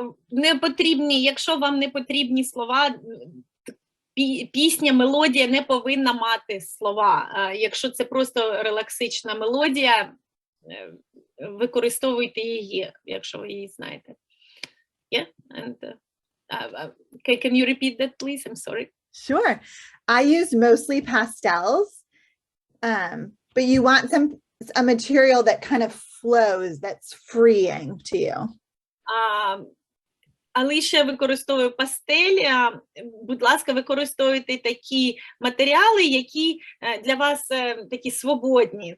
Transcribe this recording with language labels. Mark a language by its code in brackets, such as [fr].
[uk] Не потрібні, якщо вам не потрібні слова, пісня, мелодія не повинна мати слова. Якщо це просто релаксична мелодія, використовуйте її, якщо ви її знаєте. [en] Yeah? And, can you repeat that, please? I'm sorry. Sure. I used mostly pastels, but you want a material that kind of flows, that's freeing to you. [uk] Аліша використовує пастелі. Будь ласка, використовуйте такі матеріали, які для вас такі свободні.